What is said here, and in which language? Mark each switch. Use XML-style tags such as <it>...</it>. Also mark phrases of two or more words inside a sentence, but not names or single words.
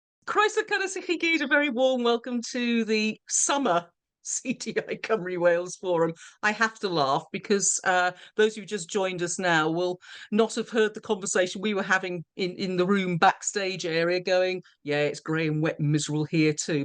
<cy>Croeso cynnes I chi gyd,</cy> <en>a very warm welcome to the summer CDI Cymru Wales Forum. I have to laugh because those who just joined us now will not have heard the conversation we were having in the room backstage area going, yeah, it's grey and wet and miserable here too.</en>